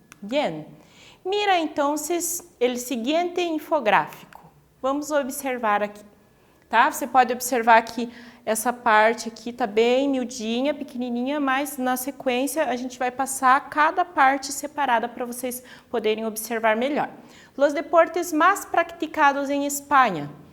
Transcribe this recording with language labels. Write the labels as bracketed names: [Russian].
[Spanish] Bien, mira entonces el siguiente infográfico. [Portuguese] Vamos observar aqui, tá? Você pode observar que essa parte aqui tá bem miudinha, pequenininha, mas na sequência a gente vai passar cada parte separada para vocês poderem observar melhor. [Spanish] Los deportes más practicados en España.